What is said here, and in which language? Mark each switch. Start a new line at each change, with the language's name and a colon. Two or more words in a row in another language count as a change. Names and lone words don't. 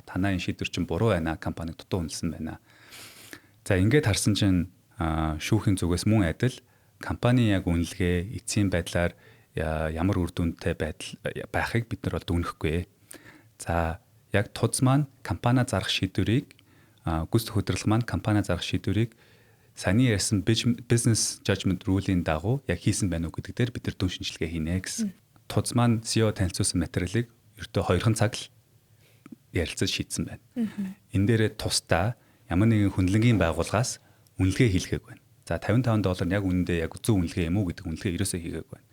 Mongolian: Танаа энэ шийдвэр чинь буруу байна, компаниг дутуу үнэлсэн байна. За ингээд харсан чинь шүүхийн зүгээс мөн адил компани яг үнэлгээ, эцсийн байдлаар ямар үр дүнтэй байхыг бид нар бол дүгнэхгүй. За яг тудс маань компани зарах шийдвэрийг гүйцэтгэх удирдлага маань компани зарах шийдвэрийг саний ярьсан
English: business judgment rule-
Mongolian: ийн дагуу яг хийсэн байна уу гэдэг дээр бид нар дүн шинжилгээ хийнэ гэсэн. Тудс маань CEO танилцуулсан материалыг ердөө 2 цаг л ярилцаж шийдсэн байна. Энэ дээрээ тусдаа ямар нэгэн хүндлэнгийн байгууллагаас үнэлгээ хийлгээг байна. За $55 нь яг үнэндээ яг зөв үнэлгээ юм уу гэдэг үнэлгээ ерөөсөө хийгээг байна.